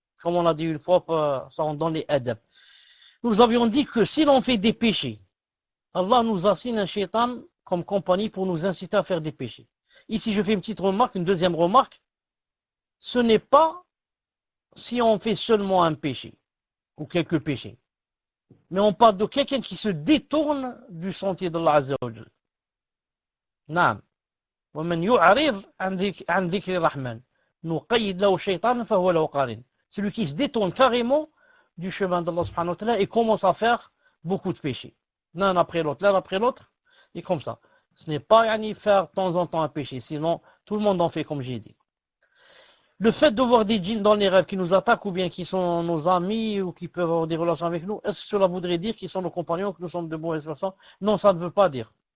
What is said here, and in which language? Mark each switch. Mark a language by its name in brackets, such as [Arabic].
[French] Comme on a dit une fois, ça on donne les adab. Nous avions dit que si l'on fait des péchés, Allah nous assigne un shaitan comme compagnie pour nous inciter à faire des péchés. Ici, je fais une petite remarque, une deuxième remarque. Ce n'est pas si on fait seulement un péché, ou quelques péchés. Mais on parle de quelqu'un qui se détourne du sentier d'Allah Azza wa Jal. [Arabic] Naam. ومن يعرض عن ذكر الرحمن نقيد له شيطانا فهو له قرين. [French] Celui qui se détourne carrément du chemin d'Allah subhanahu wa ta'ala et commence à faire beaucoup de péchés. L'un après l'autre, et comme ça. Ce n'est pas faire de temps en temps un péché, sinon tout le monde en fait comme j'ai dit. Le fait de voir des djinns dans les rêves qui nous attaquent ou bien qui sont nos amis ou qui peuvent avoir des relations avec nous, est-ce que cela voudrait dire qu'ils sont nos compagnons, que nous sommes de mauvaises personnes? Non, ça ne veut pas dire.